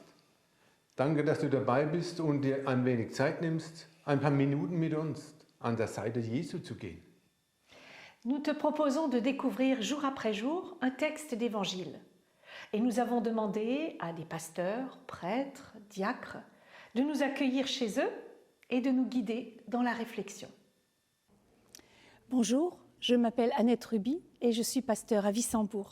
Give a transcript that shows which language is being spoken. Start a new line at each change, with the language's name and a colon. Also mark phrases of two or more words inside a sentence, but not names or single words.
German: Danke, dass du dabei bist und dir ein wenig Zeit nimmst, ein paar Minuten mit uns an der Seite Jesu zu gehen.
French: Nous te proposons de découvrir jour après jour un texte d'évangile. Et nous avons demandé à des pasteurs, prêtres, diacres de nous accueillir chez eux et de nous guider dans la réflexion. Bonjour, je m'appelle Annette Ruby et je suis pasteur à Wissembourg.